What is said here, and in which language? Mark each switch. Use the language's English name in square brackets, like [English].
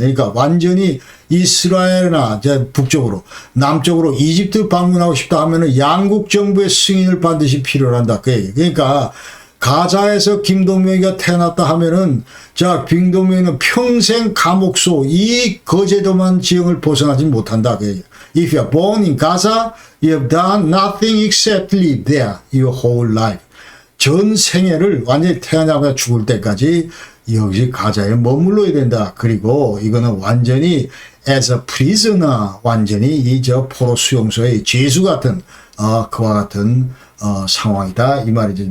[Korean] 그러니까 완전히 이스라엘이나 북쪽으로, 남쪽으로 이집트 방문하고 싶다 하면은 양국 정부의 승인을 반드시 필요로 한다. 그 얘기. 그러니까 가자에서 김동명이가 태어났다 하면은 자, 김동명이는 평생 감옥소 이 거제도만 지형을 벗어나지 못한다. 그 얘기. [English] If you are born in Gaza, you have done nothing except live there your whole life. [Korean] 전 생애를 완전히 태어나고 죽을 때까지 여기 가자에 머물러야 된다. 그리고 이거는 완전히 [English] as a prisoner, [Korean] 완전히 포로 수용소의 죄수 같은 그와 같은 상황이다 이 말이죠.